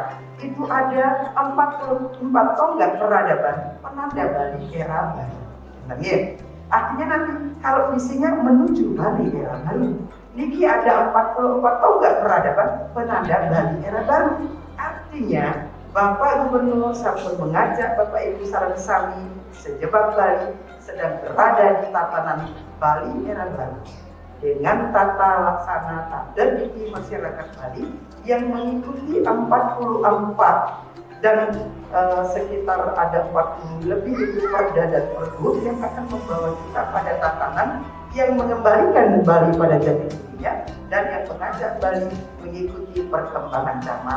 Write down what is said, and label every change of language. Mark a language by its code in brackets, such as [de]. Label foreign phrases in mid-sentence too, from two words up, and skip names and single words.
[id] Itu ada 44 tonggak peradaban penanda Bali era baru. Artinya nanti kalau visinya menuju Bali era baru. Niki ada 44 tonggak peradaban penanda Bali era baru. Artinya Bapak Gubernur sampun mengajak Bapak Ibu [ban] sareng sami [id] sejebak Bali sedang berada di tatanan Bali era baru dengan tata laksana tanda diri masyarakat Bali yang mengikuti 44 dan sekitar ada 40 lebih itu perda dan pergub yang akan membawa kita pada tatanan yang mengembalikan Bali pada jati dirinya dan yang mengajak Bali mengikuti perkembangan zaman.